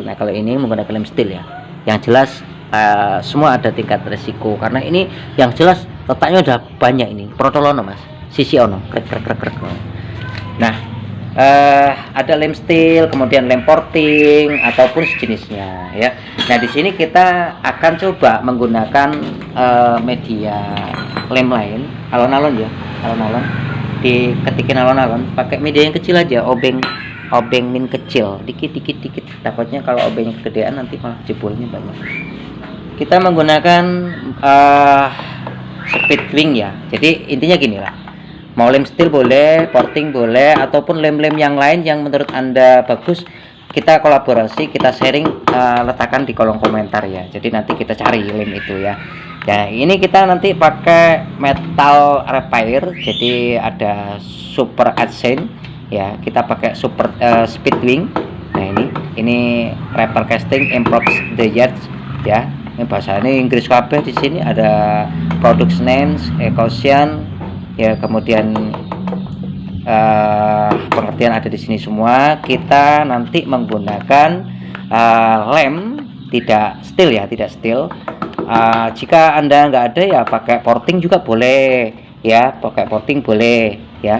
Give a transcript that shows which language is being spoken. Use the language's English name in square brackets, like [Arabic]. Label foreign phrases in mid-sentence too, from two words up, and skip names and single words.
[Indonesian] Nah kalau ini menggunakan lem steel ya, yang jelas semua ada tingkat resiko, karena ini yang jelas letaknya udah banyak ini [Javanese] protolono mas, sisi ono krek. [Indonesian] Nah ada lem steel, kemudian lem porting ataupun sejenisnya ya. Nah di sini kita akan coba menggunakan media lem lain, alon-alon ya, alon-alon, diketikin alon-alon pakai media yang kecil aja, obeng min kecil, dikit, takutnya kalau obengnya kegedean nanti malah jebolnya banyak. Kita menggunakan speed wing ya, jadi intinya gini lah, mau lem steel boleh, porting boleh, ataupun lem-lem yang lain yang menurut Anda bagus, kita kolaborasi, kita sharing, letakkan di kolom komentar ya. Jadi nanti kita cari lem itu ya. Ya ini kita nanti pakai metal repair, jadi ada super adsen ya, kita pakai super speed wing. Nah ini [English] repair casting improves the yards [Indonesian] ya, ini bahasa ini Inggris kabeh. Di sini ada [English] product names, [Indonesian] caution ya, kemudian pengertian ada di sini semua. Kita nanti menggunakan lem tidak steel ya, tidak steel. Jika Anda nggak ada ya pakai porting juga boleh ya, pakai porting boleh ya.